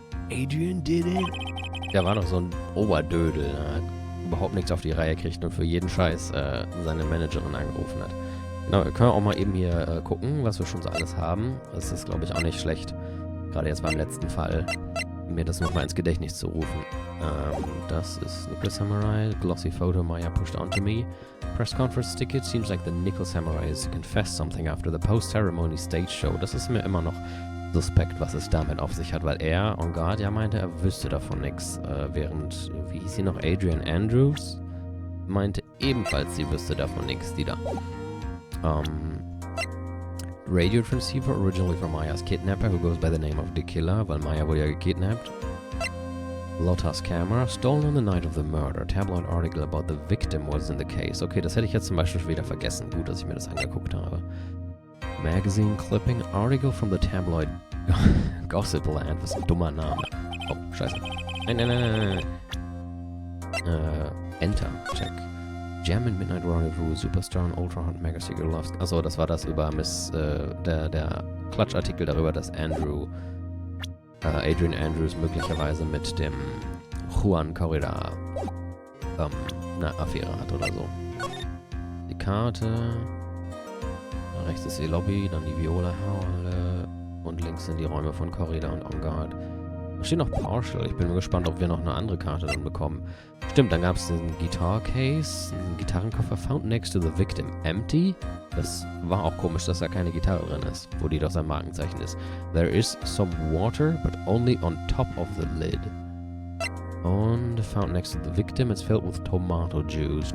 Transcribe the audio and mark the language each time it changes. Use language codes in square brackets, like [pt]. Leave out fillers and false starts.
[en] Adrian did it. [de] Der war doch so ein Oberdödel, ne? Hat überhaupt nichts auf die Reihe kriegt und für jeden Scheiß seine Managerin angerufen hat. Genau, wir können auch mal eben hier gucken, was wir schon so alles haben. Das ist, glaube ich, auch nicht schlecht. Gerade jetzt beim letzten Fall, mir das nochmal ins Gedächtnis zu rufen. Das ist Nickel Samurai. [en] Glossy photo Maya pushed onto me. Press conference ticket. Seems like the Nickel Samurai has confessed something after the post-ceremony stage show. [de] Das ist mir immer noch suspekt, was es damit auf sich hat, weil er, en garde, ja meinte, er wüsste davon nichts. Während, wie hieß sie noch, Adrian Andrews, meinte ebenfalls, sie wüsste davon nichts, die da. [en] Radio Transceiver, originally from Maya's kidnapper, who goes by the name of The Killer, [de] weil Maya wurde ja gekidnappt. [en] Lotus Camera, stolen on the night of the murder. Tabloid article about the victim was in the case. [de] Okay, das hätte ich jetzt zum Beispiel schon wieder vergessen. Gut, dass ich mir das angeguckt habe. [en] Magazine Clipping, Article from the Tabloid Gossip Land. [de] Was ein dummer Name. Oh, scheiße. Nein. [en] Enter, check. Jam in Midnight Rendezvous, Superstar und Ultra Hot Mega Secret Loves. [de] Achso, das war das über der Klatschartikel darüber, dass Adrian Andrews möglicherweise mit dem Juan Corrida eine Affäre hat oder so. Die Karte. Rechts ist die Lobby, dann die Viola-Halle und links sind die Räume von Corrida und En Garde. Da steht noch Partial. Ich bin mal gespannt, ob wir noch eine andere Karte dann bekommen. Stimmt, dann gab es den Guitar Case, einen Gitarrenkoffer [en] found next to the victim. Empty? [de] Das war auch komisch, dass da keine Gitarre drin ist, wo die doch sein Markenzeichen ist. [en] There is some water, but only on top of the lid. Und found next to the victim, it's filled with tomato juice.